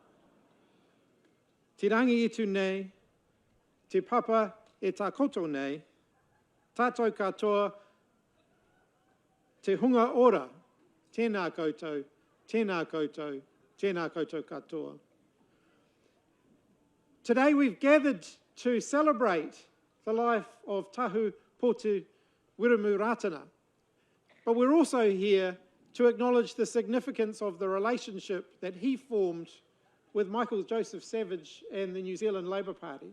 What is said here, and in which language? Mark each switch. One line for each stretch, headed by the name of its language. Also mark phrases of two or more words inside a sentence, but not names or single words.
Māori: Te rangi itu nei, te papa e tā koto nei, tātou katoa, te hunga ora, tēnā koutou, tēnā koutou, tēnā koutou katoa.
English: Today we've gathered to celebrate the life of Tahu Potu Wiremu Rātana, but we're also here to acknowledge the significance of the relationship that he formed with Michael Joseph Savage and the New Zealand Labour Party.